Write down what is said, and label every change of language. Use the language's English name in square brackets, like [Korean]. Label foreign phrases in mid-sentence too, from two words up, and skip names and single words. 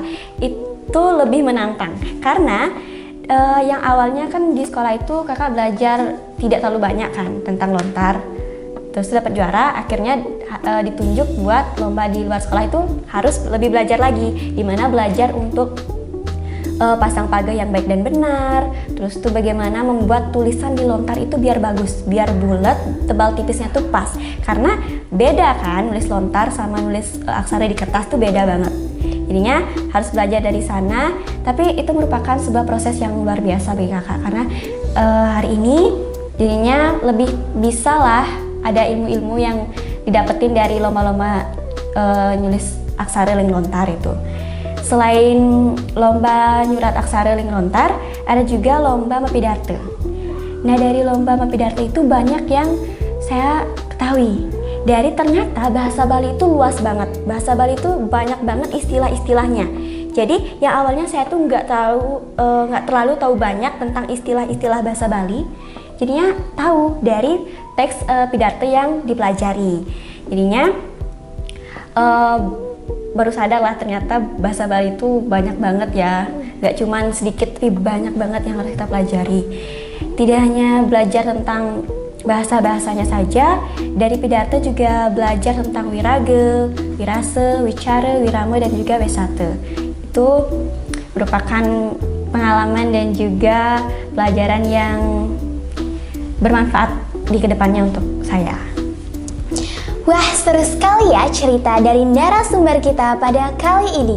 [Indonesian] Itu lebih menantang karena yang awalnya kan di sekolah itu kakak belajar tidak terlalu banyak kan tentang lontar, terus dapat juara, akhirnya ditunjuk buat lomba di luar sekolah itu harus lebih belajar lagi, dimana belajar untuk pasang paga yang baik dan benar, terus tuh bagaimana membuat tulisan di lontar itu biar bagus, biar bulat, tebal tipisnya tuh pas, karena beda kan nulis lontar sama nulis aksara di kertas tuh beda banget. Jadinya harus belajar dari sana, tapi itu merupakan sebuah proses yang luar biasa bagi kakak karena hari ini jadinya lebih bisa lah ada ilmu-ilmu yang didapetin dari lomba-lomba nulis aksara ling lontar itu. Selain lomba nyurat aksara ling lontar, ada juga lomba mepidarte. Nah, dari lomba mepidarte itu banyak yang saya ketahui. Dari ternyata bahasa Bali itu luas banget. Bahasa Bali itu banyak banget istilah-istilahnya. Jadi yang awalnya saya tuh nggak terlalu tahu banyak tentang istilah-istilah bahasa Bali. Jadinya tahu dari teks pidarte yang dipelajari. Jadinya baru sadar lah ternyata bahasa Bali itu banyak banget ya. Nggak cuman sedikit, tapi banyak banget yang harus kita pelajari. Tidak hanya belajar tentang bahasa-bahasanya saja, dari pidarte juga belajar tentang wirage, wirase, wicara, wirama, dan juga wesate. Itu merupakan pengalaman dan juga pelajaran yang bermanfaat di kedepannya untuk saya. Wah, seru sekali ya cerita dari narasumber kita pada kali ini.